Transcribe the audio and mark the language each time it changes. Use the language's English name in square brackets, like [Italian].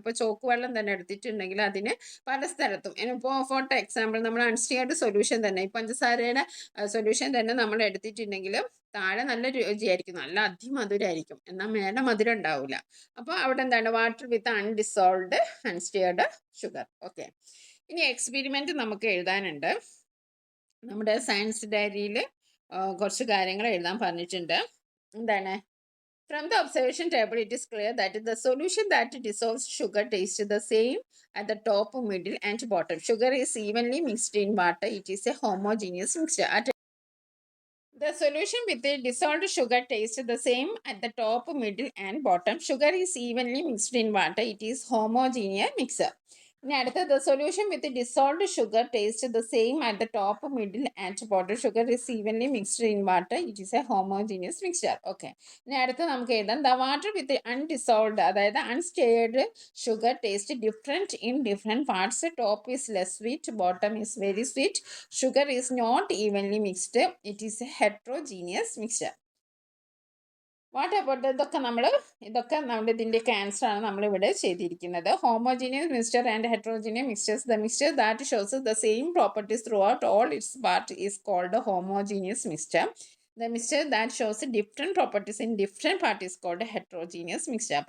[Malayalam] ഇപ്പോൾ ചോക്ക് വെള്ളം തന്നെ എടുത്തിട്ടുണ്ടെങ്കിൽ അതിന് പല സ്ഥലത്തും, ഇപ്പോൾ ഫോർ എക്സാമ്പിൾ നമ്മൾ അൺസ്റ്റിയർഡ് സൊല്യൂഷൻ തന്നെ, ഈ പഞ്ചസാരയുടെ സൊല്യൂഷൻ തന്നെ നമ്മൾ എടുത്തിട്ടുണ്ടെങ്കിൽ താഴെ നല്ല രുചിയായിരിക്കും, നല്ല അതിമധുരമായിരിക്കും, എന്നാൽ മേലെ മധുരം ഉണ്ടാവില്ല. അപ്പോൾ അവിടെ എന്താണ്? [English] Water with undissolved unstirred sugar. Okay, [Malayalam] ഇനി എക്സ്പെരിമെൻറ്റ് നമുക്ക് എഴുതാനുണ്ട്. നമ്മുടെ സയൻസ് ഡയറിയിൽ കുറച്ച് കാര്യങ്ങൾ എഴുതാൻ പറഞ്ഞിട്ടുണ്ട്. എന്താണ്? [English] From the observation table, it is clear that the solution that dissolves sugar tastes the same at the top, middle, and bottom. Sugar is evenly mixed in water. It is a homogeneous mixture. The solution with the dissolved sugar tastes the same at the top, middle, and bottom. Sugar is evenly mixed in water. It is homogeneous mixture. The solution with the dissolved sugar tastes the same at the top, middle, and bottom. Sugar is evenly mixed in water. It is a homogeneous mixture. Okay. The water with the undissolved, that unstirred sugar tastes different in different parts. Top is less sweet, bottom is very sweet. Sugar is not evenly mixed. It is a heterogeneous mixture. What about [Malayalam] ഇതൊക്കെ നമ്മുടെ ഇതിൻ്റെയൊക്കെ ആൻസറാണ് നമ്മളിവിടെ ചെയ്തിരിക്കുന്നത്. [English] Homogeneous mixture and heterogeneous mixtures. The mixture that shows the same properties throughout all its part is called homogeneous mixture. The mixture that shows different properties in different part is called heterogeneous mixture.